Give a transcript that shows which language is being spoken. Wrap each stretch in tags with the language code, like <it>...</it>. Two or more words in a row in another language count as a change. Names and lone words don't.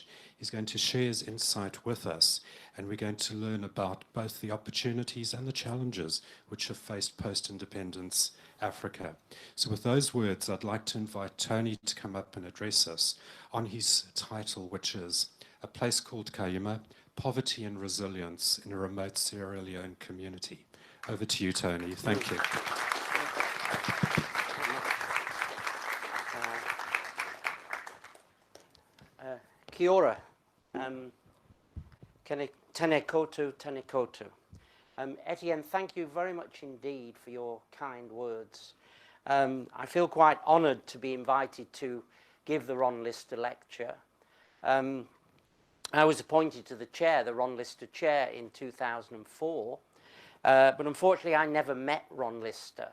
<en>He's going to share his insight with us, and we're going to learn about both the opportunities and the challenges which have faced post-independence Africa. So with those words, I'd like to invite Tony to come up and address us on his title, which is A Place Called Kayima, Poverty and Resilience in a Remote Sierra Leone Community. Over to you, Tony. Thank you.</en> <mi>Kia ora. Tēnā koutou, tēnā koutou.</mi> <en>Etienne, thank you very much indeed for your kind words. I feel quite honoured to be invited to give the Ron Lister lecture. I was appointed to the chair, the Ron Lister chair, in 2004, but unfortunately I never met Ron Lister.</en>